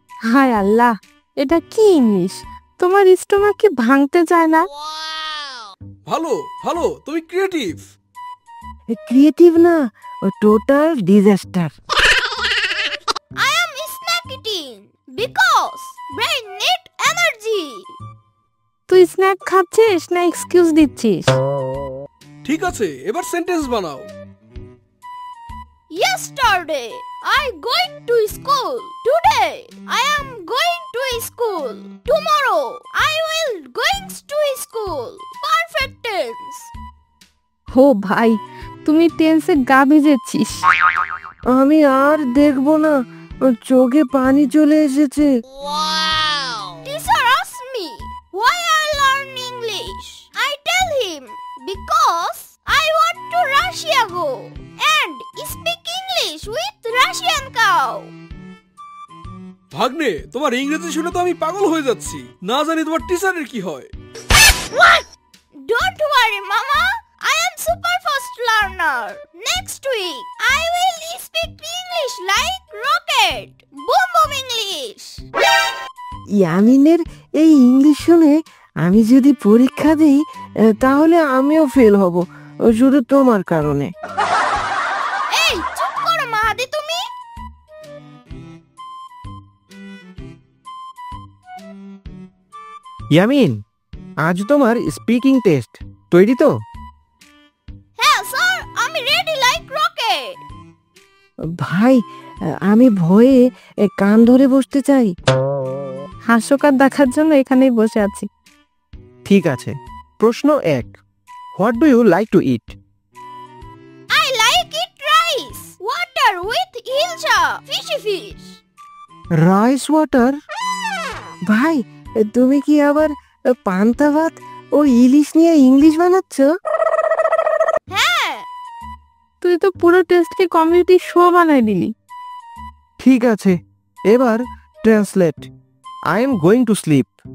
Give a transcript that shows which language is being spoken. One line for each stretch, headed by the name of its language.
Bangla: হায় আল্লাহ, এটা কি ইংলিশ? তোমার স্টোমাক কি ভাঙতে চায় না? ভালো ভালো, তুমি ক্রিয়েটিভ। ক্রিয়েটিভ না,
English: Total disaster. I am snack eating because brain need energy.
Bangla: তুই স্ন্যাক খাচ্ছিস না এক্সকিউজ দিচ্ছিস? ঠিক আছে, এবার সেন্টেন্স বানাও।
English: Yesterday I going to school. Today I am going to school. Tomorrow I will going to school. Perfect tense.
Bangla: ও ভাই, তুমি টেন্সে গা ভিজেছিস। আমি আর দেখবো না, চোখে পানি চলে এসেছে।
English: Teacher asked me why I learn English. I tell him because I want to Russia go and speak English with Russian cow.
Bangla: ভাগ্নে, তোমার ইংরেজি শুনে তো আমি পাগল হয়ে যাচ্ছি। না জানি তোমার টিচারের কি হয়।
English: Don't worry, Mama. I am super fast learner. Next week, I will speak English like rocket. Boom boom English.
Bangla: ইয়ামিনের এই ইংলিশ শুনে আমি যদি পরীক্ষা দিই তাহলে আমিও ফেল হব, শুধু তোমার কারণে। এই চুপ করো মাহাদি তুমি। ইয়ামিন, আজ তোমার স্পিকিং টেস্ট, তৈরি তো? হ্যাঁ স্যার, আমি
English: Ready like rocket.
Bangla: ভাই, আমি ভয়ে কান ধরে বসতে চাই। হাস্যকর দেখার জন্য এখানেই বসে আছি। ঠিক আছে, প্রশ্ন 1,
English: What do you like to eat? I like it rice, water with hilsa, fishy fish. Rice water?
Bangla: ভাই, তুমি কি আবার পান্তা ভাত ও ইলিশ নিয়ে ইংলিশ বানাচ্ছ? হ্যাঁ। তুই তো পুরো টেস্টকে কমিউনিটি শো বানাই দিলি। ঠিক আছে, এবার
English: Translate. I am going to sleep.